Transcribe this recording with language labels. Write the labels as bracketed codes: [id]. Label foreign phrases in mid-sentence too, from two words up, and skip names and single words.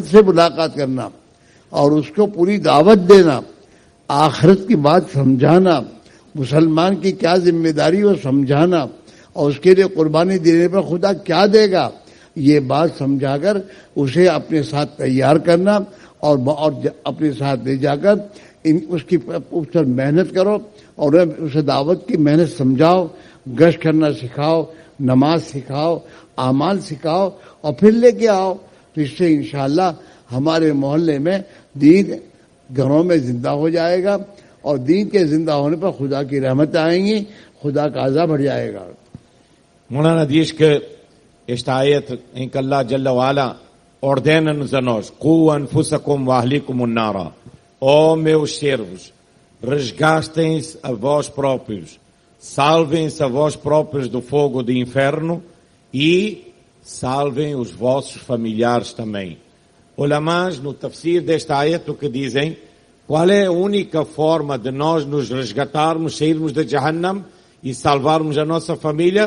[hi] से मुलाकात करना और उसको पूरी दावत देना, आखिरत की बात समझाना, मुसलमान की क्या जिम्मेदारी हो समझाना और उसके लिए कुर्बानी देने पर खुदा क्या देगा, ये बात समझाकर उसे अपने साथ तैयार करना और अपने साथ ले जाकर उसकी उस पर मेहनत करो और उसे दावत की मेहनत समझाओ, गश्त करना सिखाओ, नमाज सिखाओ, आमाल सिखाओ और फिर लेके आओ। तो इससे इंशाअल्लाह हमारे मोहल्ले में दीन घरों में जिंदा हो जाएगा और दीन के जिंदा होने पर खुदा की रहमत आएंगी, खुदा का अज़ाब बढ़ जाएगा। [pt] Moulana diz que esta ayat em que Allah [ar] جل وعلا [pt] ordena-nos a nós: [ar] قوا أنفسكم وأهليكم النار. [pt] Ó meus servos, resgatem-se a vós próprios, salvem-se a vós próprios do fogo do inferno e salvem os vossos familiares também. Ulamás, no tafsir desta ayat, o que dizem: qual é a única forma de nós nos resgatarmos, sairmos de Jahannam e salvarmos a nossa família?